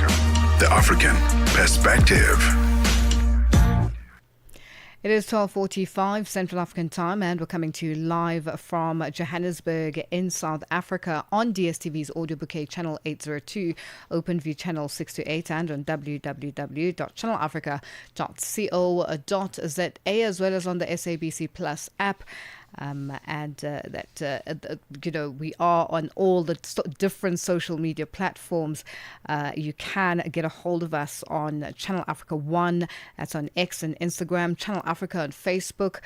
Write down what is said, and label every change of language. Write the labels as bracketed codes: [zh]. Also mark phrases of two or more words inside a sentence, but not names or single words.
[en] The African Perspective. It is 12:45 Central African Time, and we're coming to you live from Johannesburg in South Africa on DSTV's Audio Bouquet Channel 802, OpenView Channel 628, and on www.channelafrica.co.za, as well as on the SABC Plus app. We are on all the different social media platforms. You can get a hold of us on Channel Africa 1, that's on X and Instagram, Channel Africa on Facebook.